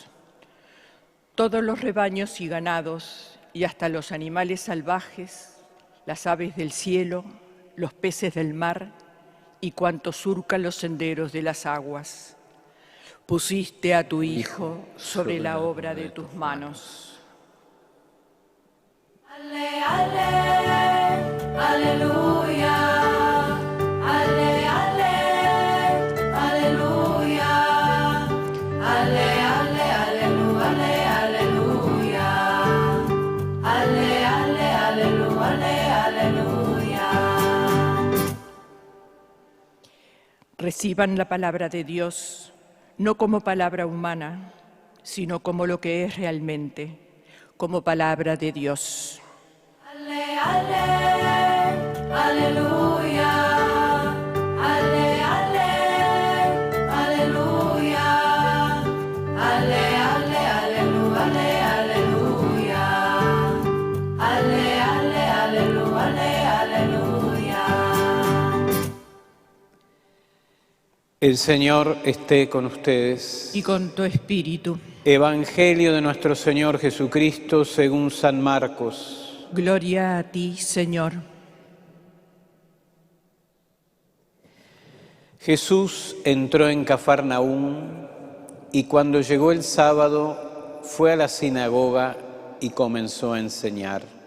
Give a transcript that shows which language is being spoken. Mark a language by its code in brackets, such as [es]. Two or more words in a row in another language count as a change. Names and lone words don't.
[es] Todos los rebaños y ganados, y hasta los animales salvajes, las aves del cielo, los peces del mar y cuanto surca los senderos de las aguas. Pusiste a tu Hijo sobre la obra de tus manos. Ale, ale, aleluya. Ale, ale, aleluya. Ale, ale, aleluya, ale, aleluya. Ale, ale, aleluya, ale, aleluya. Reciban la palabra de Dios, no como palabra humana, sino como lo que es realmente, como palabra de Dios. Ale, ale, aleluya. Ale, ale, aleluya. Ale, ale, aleluya, ale, aleluya. Ale, ale, aleluya, ale, aleluya. El Señor esté con ustedes. Y con tu espíritu. Evangelio de nuestro Señor Jesucristo según San Marcos. Gloria a ti, Señor. Jesús entró en Cafarnaúm y cuando llegó el sábado fue a la sinagoga y comenzó a enseñar.